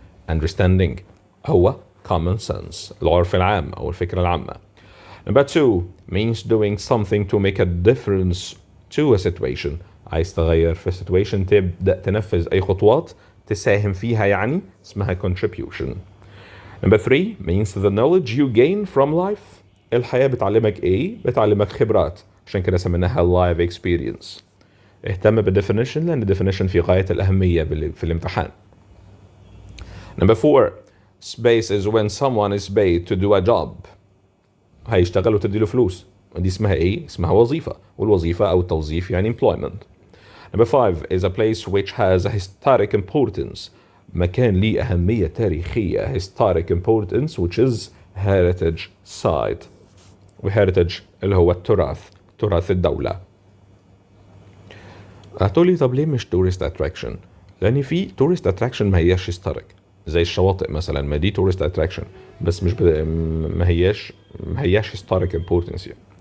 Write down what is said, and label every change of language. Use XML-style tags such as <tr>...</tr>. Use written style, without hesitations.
<ar>Understanding هو common sense، العرف العام أو الفكرة العامة.</ar> <en>Number 2 means doing something to make a difference to a situation،</en> <ar>عايز تغير في</ar> <en>situation،</en> <ar>تبدأ تنفذ أي خطوات تساهم فيها، يعني اسمها contribution.</ar> <en>Number 3 means the knowledge you gain from life،</en> <ar>الحياة بتعلمك إيه؟ بتعلمك خبرات، عشان كده سميناها</ar> <en>life experience.</en> <ar>اهتم بالديفينيشن، لأن الديفينيشن في غاية الأهمية في الامتحان.</ar> <en>Number 4 space is when someone is paid to do a job،</en> <ar>هيشتغل وتديله فلوس، ودي اسمها إيه؟ اسمها وظيفة، والوظيفة أو التوظيف يعني employment.</ar> <en>Number 5 is a place which has a historic importance،</en> <ar>مكان ليه أهمية تاريخية،</ar> <en>historic importance which is heritage site، وheritage</en> <ar>اللي هو التراث، تراث الدولة. هتقولي طب ليه مش tourist attraction؟ لأن في tourist attraction ما هياش historic، زي الشواطئ مثلا، ما دي tourist attraction بس مش ما هياش historic importance يعني.</ar>